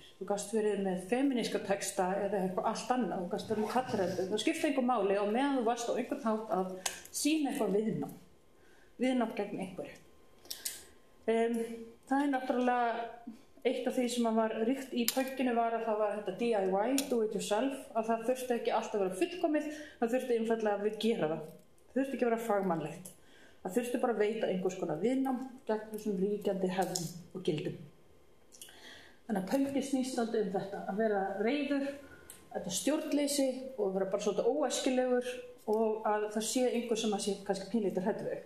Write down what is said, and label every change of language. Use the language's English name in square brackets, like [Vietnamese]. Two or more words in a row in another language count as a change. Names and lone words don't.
[Icelandic] Þú gast verið með femíníska texta eða eitthvað allt annað, þú gast verið með kallræddu. Það skipti engu máli og meðan þú varst á einhvern hátt að sýna eitthvað viðnám gegn einhverju. Það náttúrulega eitt af því sem var ríkt í pönkinu var að það var þetta DIY, [English] do it yourself, [Icelandic] að það þurfti ekki alltaf að vera fullkomið, það þurfti einfaldlega að við gera það. Það þurfti ekki að vera fagmannlegt. Það þurfti bara að veita einhvers konar viðnám gegn þessum ríkjandi hefðum og gildum. Þannig að pönki snýst alltaf þetta, að vera reiður, þetta stjórnleysi og vera bara svolítið óæskilegur og að það sé einhver sem að sé kannski pínlítið hræddur við.